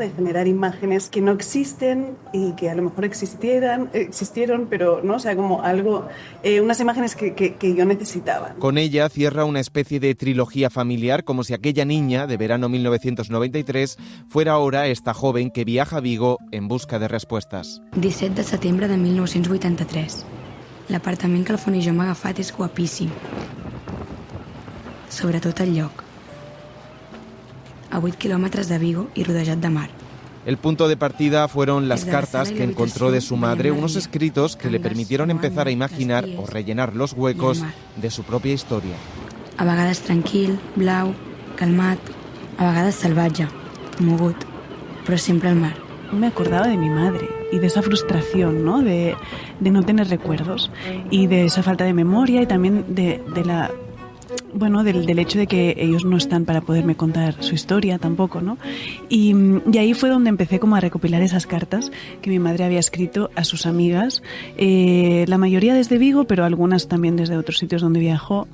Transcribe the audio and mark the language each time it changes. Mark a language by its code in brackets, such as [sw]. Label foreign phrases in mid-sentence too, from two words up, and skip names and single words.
[es] De generar imágenes que no existen y que a lo mejor existieron, pero, ¿no? O sea, como algo, unas imágenes que yo necesitaba. Con ella cierra una especie de trilogía familiar, como si aquella niña de verano 1993 fuera ahora esta joven que viaja a Vigo en busca de respuestas. [ca] 17 de setembre de 1983. L'apartament que el Font i jo m'ha agafat és guapíssim. Sobretot el lloc. A 8 quilòmetres de Vigo i rodejat de mar. [es] El punto de partida fueron las cartas que encontró de su madre, unos escritos que le permitieron empezar a imaginar o rellenar los huecos de su propia historia. [ca] A vegades tranquil, blau, calmat, a vegades salvatge, mogut, però sempre al mar. [es] Me acordaba de mi madre y de esa frustración, ¿no? De no tener recuerdos y de esa falta de memoria y también de la... Bueno, del hecho de que ellos no están para poderme contar su historia tampoco, ¿no? Y ahí fue donde empecé como a recopilar esas cartas que mi madre había escrito a sus amigas, la mayoría desde Vigo, pero algunas también desde otros sitios donde viajó.